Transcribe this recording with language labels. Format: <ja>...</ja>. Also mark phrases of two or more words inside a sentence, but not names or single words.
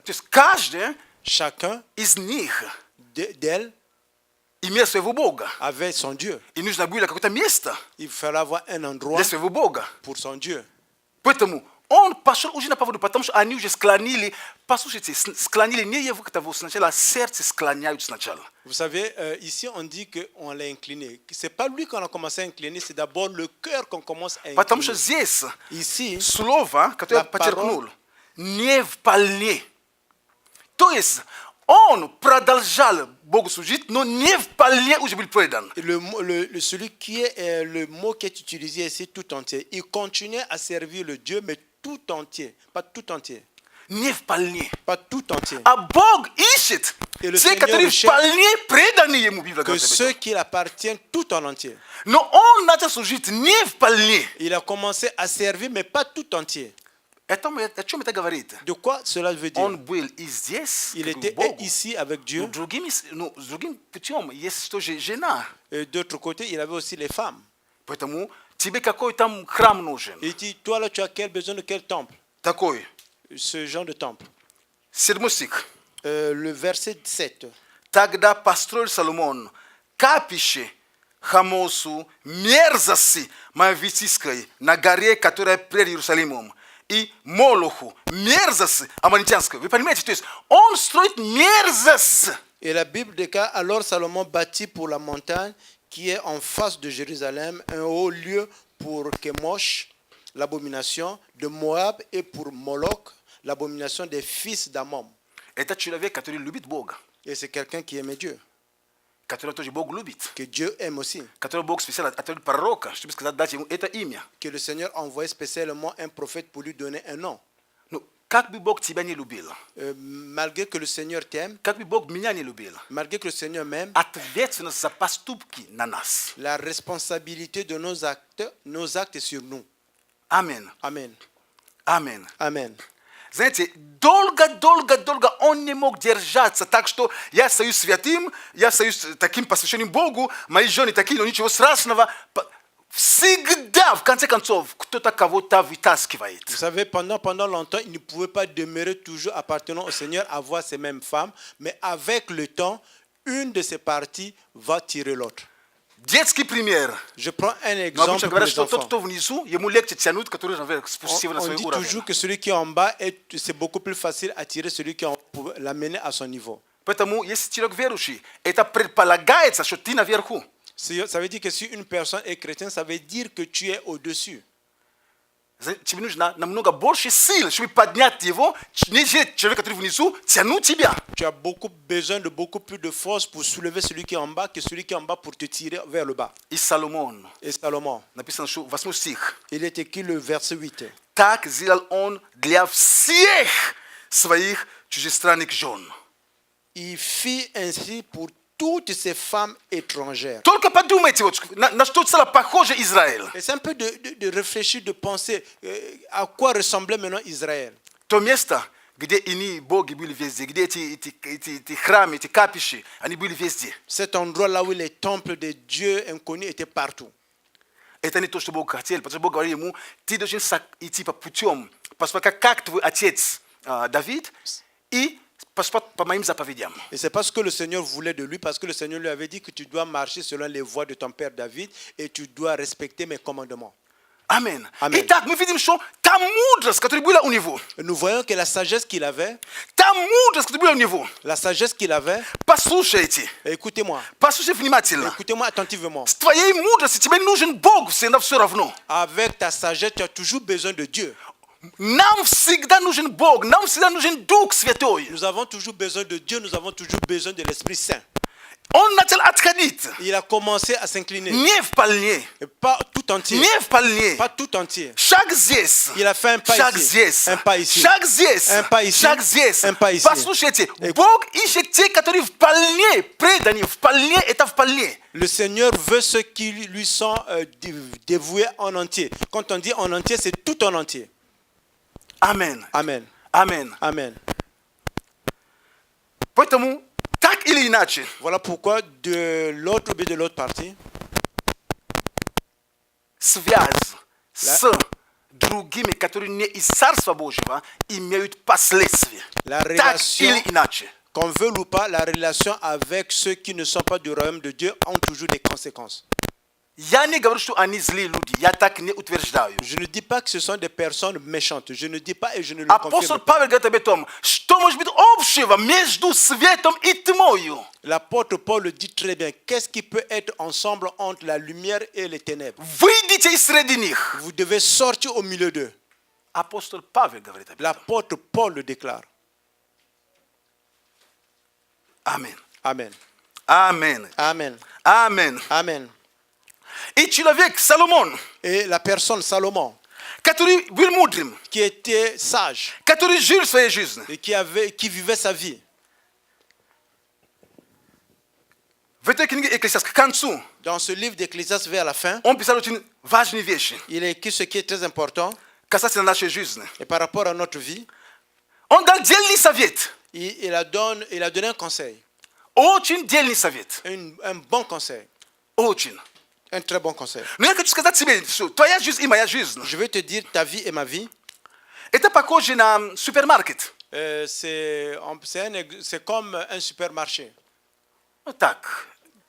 <ru>То есть каждый</ru> <fr>Chacun</fr> <ru>из них</ru> <fr>d'elles</fr> <ru>имел своего бога.</ru> <fr>avait son Dieu.</fr> <ru>И нужно было какое-то место</ru> <fr>Il fallait avoir un endroit</fr> <ru>для своего бога.</ru> <fr>pour son Dieu.</fr> <ru>Поэтому он пошел уже на поводу, потому что они уже склонили, послушайте, склонили не его к того сначала, а сердце склоняют сначала.</ru> <fr>Vous savez, ici on dit qu'on l'a incliné. C'est pas lui qu'on a commencé à incliner, c'est d'abord le cœur qu'on commence à</fr> <ru>Потому что</ru> <fr>incliner.</fr> <ru>здесь</ru> <fr>Ici,</fr> <ru>слово, которое я</ru> <fr>La</fr> <ru>подчеркнул, не вполне. То есть он продолжал Богу служить, но не вполне уже был предан.</ru> <fr>celui qui est le mot qui est utilisé ici tout entier. Il continuait à servir le Dieu, mais tout entier, pas tout entier.</fr> <ru>не вполне.</ru> <fr>pas tout entier.</fr> <ru>А Бог ищет</ru> <fr>И le</fr> <ru>те,</ru> <fr>Seigneur</fr> <ru>которые</ru> <fr>cherche</fr> <ru>вполне преданы Ему, Библия</ru> <fr>Que</fr> <ru>говорит об</ru> <fr>ceux</fr> <ru>этом.</ru> <fr>qui l'appartiennent tout en entier.</fr> <ru>Но Он начал служить не вполне.</ru> <fr>Il a commencé à servir, mais pas tout entier.</fr> <ru>О чем это говорит?</ru> <fr>De quoi cela veut dire?</fr> <ru>Он был и здесь,</ru> <fr>Il</fr> <ru>как бы</ru> <fr>était</fr> <ru>Богу.</ru> <fr>ici avec Dieu.</fr> <ru>С другим путем есть тоже жена.</ru> <fr>Et d'autre côté, il avait aussi les femmes.</fr> <ru>Поэтому тебе какой там храм нужен?</ru> <fr>Il dit, toi là, tu as quel besoin de quel temple?</fr> <ru>Такой.</ru> <fr>Ce genre de temple.</fr> <ru>7 стих.</ru> <fr>Le verset 7.</fr> <ru>Тогда построил Соломон капище Хамосу, мерзости Моавитской, на горе, которая пред Иерусалимом, и Молоху, мерзости аммонитянской. Вы понимаете, то есть он строит мерзость.</ru> <fr>Et la Bible déclare, alors Salomon bâtit pour la montagne qui est en face de Jérusalem un haut lieu pour Kemosh, l'abomination de Moab, et pour Moloch, l'abomination des fils d'Ammon.</fr> <ru>Это человек, который любит Бога,</ru> <fr>Et c'est quelqu'un qui aimait Dieu,</fr> <ru>который тоже Бог любит,</ru> <fr>que Dieu aime aussi,</fr> <ru>который Бог специально отправил пророка, чтобы сказать, дать ему это имя.</ru> <fr>que le Seigneur a envoyé spécialement un prophète pour lui donner un nom.</fr> <ru>Ну, как бы Бог тебя не любил,</ru> <fr>Malgré que le Seigneur t'aime,</fr> <ru>как бы Бог меня не любил,</ru> <fr>malgré que le Seigneur m'aime,</fr> <ru>ответственность за поступки на нас.</ru> <fr>la responsabilité de nos actes est sur nous.</fr> <ru>Амин.</ru> <fr>Amen.</fr> <ru>Амин.</ru> <fr>Amen.</fr> <ru>Знаете, долго он не мог держаться, так что я стою святым, я стою таким посвященным Богу, мои жены такие, но ничего страшного. Всегда, в конце концов, кто-то кого-то вытаскивает.</ru> <fr>Vous savez, pendant longtemps, il ne pouvait pas demeurer toujours appartenant au Seigneur, avoir ces mêmes femmes, mais avec le temps, une de ces parties va tirer l'autre.</fr> <ru>Детский пример.</ru> <fr>Je prends un</fr> <ru>Но</ru> <fr>exemple</fr> <ru>обычно</ru> <fr>pour</fr> <ru>говорят,</ru> <fr>les</fr> <ru>что тот,</ru> <fr>enfants.</fr> <ru>кто внизу, ему легче тянуть, который наверх, спустить его на</ru> <fr>On</fr> <ru>свой</ru> <fr>dit</fr> <ru>уровень.</ru> <fr>toujours que celui qui est en bas, c'est beaucoup plus facile à tirer celui qui est en haut pour l'amener à son niveau.</fr> <ru>Поэтому, если человек верующий, это предполагается, что ты наверху.</ru> <fr>Ça veut dire que si une personne est chrétienne, ça veut dire que tu es au-dessus.</fr> <ru>Тебе нужно намного больше сил, чтобы поднять его, нежели человек, который внизу, тянуть тебя.</ru> <fr>Tu as besoin de beaucoup plus de force pour soulever celui qui est en bas que celui qui est en bas pour te tirer vers le bas.</fr> <ru>И Соломон,</ru> <fr>Et Salomon,</fr> <ru>написано, что 8 стих.</ru> <fr>il est écrit le verset 8.</fr> <ru>Так сделал он для всех своих чужестранных жен.</ru> <fr>Il fit ainsi pour toutes ces femmes étrangères.</fr> <ru>Только подумайте, вот, на что стало похоже Израиль.</ru> <fr>Et c'est un peu de réfléchir, de penser à quoi ressemblait maintenant Israël.</fr> <ru>То место, где иные боги были везде, где эти храмы, эти капищи, они были везде.</ru> <fr>Cet endroit là où les temples de Dieu inconnus étaient partout.</fr> <ru>Это не то, что Бог хотел, потому что Бог говорил ему, ты должен идти по путем, поступать как твой отец Давид, и поступать по моим заповедям.</ru> <fr>Et c'est pas ce que le Seigneur voulait de lui, parce que le Seigneur lui avait dit que tu dois marcher selon les voies de ton père David et tu dois respecter mes commandements. Amen. Amen.</fr> <ru>Итак, мы видим, что та мудрость, которая была у него,</ru> <fr>Et nous voyons que la sagesse qu'il avait,</fr> <ru>та мудрость, которая была у него,</ru> <fr>la sagesse qu'il avait,</fr> <ru>послушайте,</ru> <fr>écoutez-moi</fr> <ru>внимательно.</ru> <fr>attentivement.</fr> <ru>С твоей мудростью тебе нужен Бог, всегда все равно.</ru> <fr>Avec ta sagesse, tu as toujours besoin de Dieu.</fr> <ru>Нам всегда нужен Бог, нам всегда нужен Дух Святой.</ru> <fr>Nous avons toujours besoin de Dieu, nous avons toujours besoin de l'Esprit Saint.</fr> <ru>Он начал отходить.</ru> <fr>Il a commencé à s'incliner.</fr> <ru>Не вполне.</ru> <fr>Et pas tout entier.</fr> <ru>Не вполне.</ru> <fr>Pas tout entier.</fr> <ru>Шаг здесь.</ru> <fr>Il a fait un pas</fr> <ru>Шаг</ru> <fr>ici.</fr> <ru>здесь.</ru> <fr>Un pas ici.</fr> <ru>Шаг здесь.</ru> <fr>Un pas ici.</fr> <ru>Шаг здесь.</ru> <fr>Un pas ici.</fr> <ru>Послушайте, Бог ищет те, которые вполне преданы. Вполне это вполне.</ru> <fr>Le Seigneur veut ceux qui lui sont dévoués en entier. Quand on dit en entier, c'est tout en entier.</fr> <ru>Амен.</ru> <fr>Amen.</fr> <ru>Амен.</ru> <fr>Amen.</fr> <ru>Поэтому, так или иначе,</ru> <fr>Voilà pourquoi de l'autre ou de l'autre partie,</fr> <ru>связь с другими, которые не из Царства Божьего, имеют последствия.</ru> <fr>la</fr> <ru>Так</ru> <fr>relation,</fr> <ru>или иначе.</ru> <fr>qu'on veut ou pas, la relation avec ceux qui ne sont pas du royaume de Dieu ont toujours des conséquences.</fr> <ru>Я не говорю, что они злые люди. Я так не утверждаю.</ru> <fr>Je ne dis pas que ce sont des personnes méchantes. Je ne dis pas et je ne le</fr> <ru>Апостол</ru> <fr>confirme pas.</fr> <ru>Павел говорит об том, что может быть общего между светом и тьмою.</ru> <fr>L'apôtre Paul le dit très bien. Qu'est-ce qui peut être ensemble entre la lumière et les ténèbres?</fr> <ru>Выйдите из среди них.</ru> <fr>Vous devez sortir au milieu d'eux.</fr> <ru>Апостол Павел говорит об этом.</ru> <fr>L'apôtre Paul le déclare.</fr> <ru>Амин.</ru> <fr>Amen.</fr> <ru>Амен.</ru> <fr>Amen.</fr> <ru>Амен.</ru> <fr>Amen.</fr> <ru>И человек Соломон,</ru> <fr>Et la personne Salomon,</fr> <ru>который был мудрым,</ru> <fr>qui était sage</fr> <ru>который жил своей жизнью.</ru> <fr>et qui vivait sa vie.</fr> <ru>В этой книге Экклесиаст к концу</ru> <fr>Dans ce livre d'Ecclésiaste vers la fin,</fr> <ru>он писал очень важные вещи,</ru> <fr>il a écrit ce qui est très important</fr> <ru>касательно нашей жизни.</ru> <fr>et par rapport à notre vie.</fr> <ru>Он дал дельный совет.</ru> <fr>Il a donné un conseil,</fr> <ru>Очень дельный совет.</ru> <fr>un bon conseil,</fr> <ru>Очень.</ru> <fr>un très bon conseil.</fr> <ru>Но я хочу сказать тебе, что твоя жизнь и моя жизнь</ru> <fr>Je vais te dire, ta vie et ma vie,</fr> <ru>это похоже на супермаркет.</ru> <fr>c'est comme un supermarché.</fr> <ru>Вот так. Ты</ru>